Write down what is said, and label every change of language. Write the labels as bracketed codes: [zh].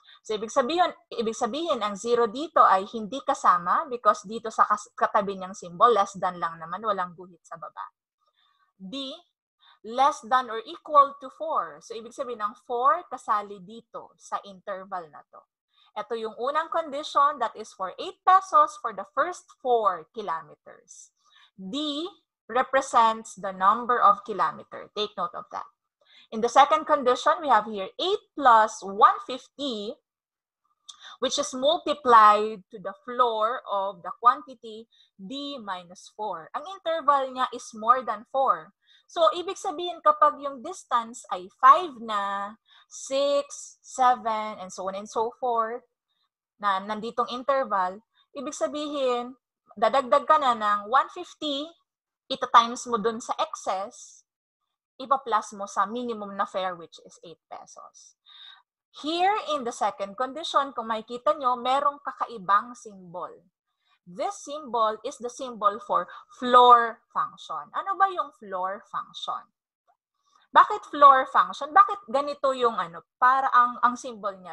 [tl] So, ibig sabihin, ang 0 dito ay hindi kasama [en] because [tl] dito sa katabi niyang symbol, less than lang naman, walang guhit sa baba. [en] D, less than or equal to 4. [tl] So, ibig sabihin ng 4 kasali dito sa interval na to. Ito yung unang [en] condition that is for 8 pesos for the first 4 kilometers. D represents the number of kilometer. Take note of that. In the second condition, we have here 8 plus 150, which is multiplied to the floor of the quantity D minus 4. [tl] Ang interval niya [en] is more than 4. [tl] So, ibig sabihin kapag yung distance ay 5 na, 6, 7, [en] and so on and so forth, [tl] na nanditong interval, ibig sabihin, dadagdag ka na ng 150, ita-times mo dun sa excess, ipa-plus mo sa minimum na fare which is 8 pesos. [en] Here in the second condition, [tl] kung makikita nyo, merong kakaibang symbol. [en] This symbol is the symbol for floor function. [tl] Ano ba yung floor function? Bakit floor function? Bakit ganito yung para ang symbol niya?